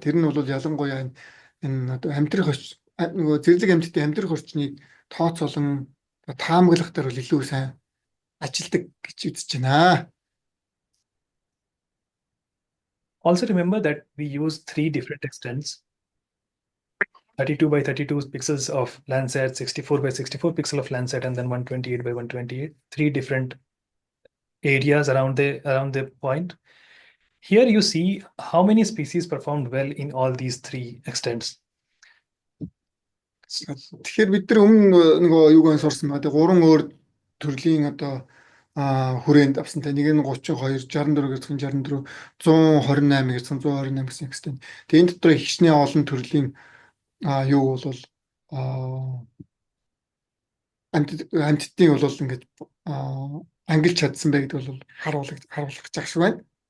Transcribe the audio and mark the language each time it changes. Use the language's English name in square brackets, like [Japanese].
[Mongolian] Тэр нь бол ялангуяа энэ одоо амьдрах нөгөө зэрлэг амьтдын амьдрах орчныг тооцоолон таамаглах дээр бол илүү сайн ажилдаг гэж үзэж байна. [English] Also remember that we use 3 different extents. 32 by 32 pixels of Landsat, 64 by 64 pixel of Landsat, and then 128 by 128. 3 different areas around the point. Here you see how many species performed well in all these 3 extents. [Mongolian] Тэгэхээр бид нар өмнө нөгөө юугаар сурсан ба 3 өөр төрлийн одоо хүрээнд авсантай нэг нь 32, 64 гэсэн 64, 128 гэсэн 128 гэсэн extent. Тэгээ энэ дотор хичнээн олон төрлийн юу бол амьтдын бол ингээд ангилж чадсан бай гэдэг бол харуулж байгаа шиг байна.